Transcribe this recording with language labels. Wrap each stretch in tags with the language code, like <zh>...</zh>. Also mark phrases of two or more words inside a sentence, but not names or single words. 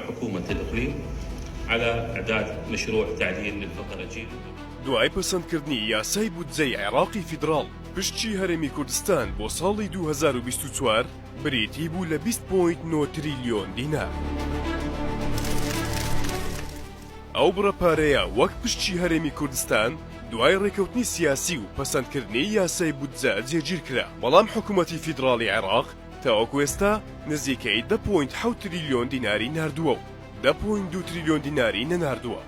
<ar>حكومة الإقليم على إعداد مشروع تعديل للفقرة جيل.</ar> <ckb>دوای پەسەندکردنی یاسای بودجەی عێراقی فیدراڵ پشتی هەرێمی کوردستان بۆ ساڵی 2024 بریتی بوو لە 20.9 تریلیۆن دینار. ئەو بڕەپارەیە وەک پشتی هەرێمی کوردستان دوای ڕێکەوتنی سیاسی و پەسەندکردنی یاسای بودجە جێگیر کرا، بەڵام حکوومەتی فیدراڵی عێراق تاوەکو ئێستا نزیکەی 10.7 تریلیۆن دیناری ناردووە و 10.2 تریلیۆن دیناری نەناردووە.</ckb>